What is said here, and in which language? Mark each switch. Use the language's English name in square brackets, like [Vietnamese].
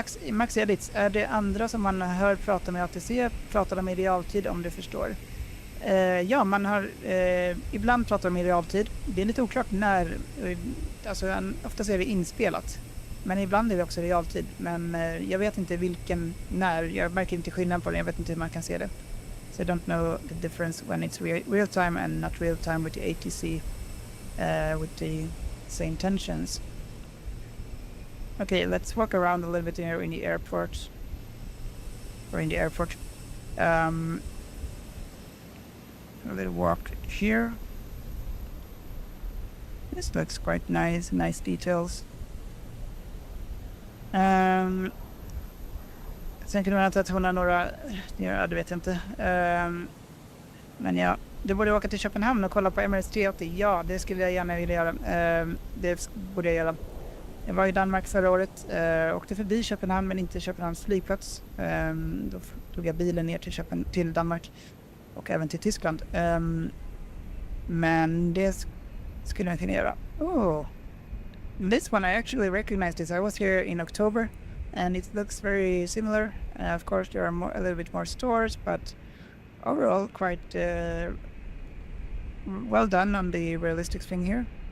[Swedish] Max Edits, är det andra som man hör prata med ATC, pratar de i realtid om du förstår? Ja, man har ibland pratar de i realtid. Det är lite oklart när, alltså oftast är det inspelat. Men ibland är det också realtid. Men jag vet inte vilken, när. Jag märker inte skillnad på det, jag vet inte hur man kan se det. [English] So I don't know the difference when it's real time and not real time with the ATC with the same tensions. Okay, let's walk around a little bit here in the airport. Or in the airport. A little walk here. This looks quite nice, nice details. [Swedish] Sen kunde man inte att hon har några, ja det vet jag inte. Men ja, du borde åka till Köpenhamn och kolla på MRS 380. Ja, det skulle jag gärna vilja göra. Det borde jag göra. Jag var i Danmark förra året, åkte förbi Köpenhamn men inte Köpenhamns flygplats. Då tog jag bilen ner till Danmark och även till Tyskland. Men det skulle jag kunna göra. [English] Oh, this one I actually recognized this. I was here in October and it looks very similar. Of course there are a little bit more stores, but overall quite well done on the realistic thing here.